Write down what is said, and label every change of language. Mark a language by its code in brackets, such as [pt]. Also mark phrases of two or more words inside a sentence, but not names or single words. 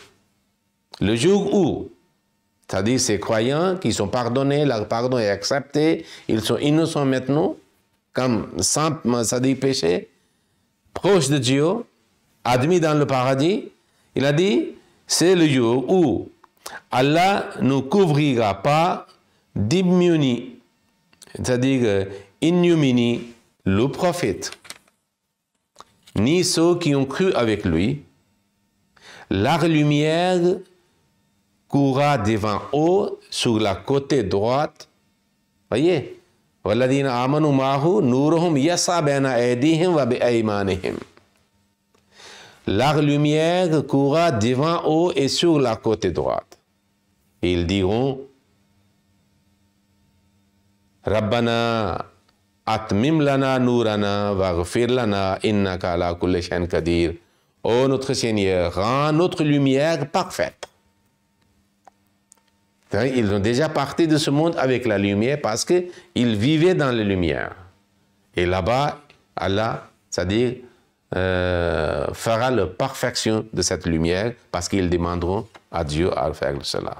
[fr] Le jour où, c'est-à-dire ces croyants qui sont pardonnés, leur pardon est accepté, ils sont innocents maintenant, comme sans, c'est-à-dire péché, proches de Dieu, admis dans le paradis, il a dit, c'est le jour où Allah ne couvrira pas d'ignominie, c'est-à-dire ignominie, le prophète, ni ceux qui ont cru avec lui. Leur lumière courra devant eux sur la côté droite. Voyez, [ar] والذين آمنوا معه نورهم يسعى بين أيديهم وبأيمانهم. [fr] Leur lumière courra devant eux et sur la côté droite. Et ils diront, [ar] ربنا أتمم لنا نورنا واغفر لنا إنك على كل شيء قدير. [fr] Ô notre Seigneur, rends notre lumière parfaite. Ils ont déjà parti de ce monde avec la lumière parce qu'ils vivaient dans la lumière. Et là-bas, Allah, c'est-à-dire, fera la perfection de cette lumière parce qu'ils demanderont à Dieu à faire cela.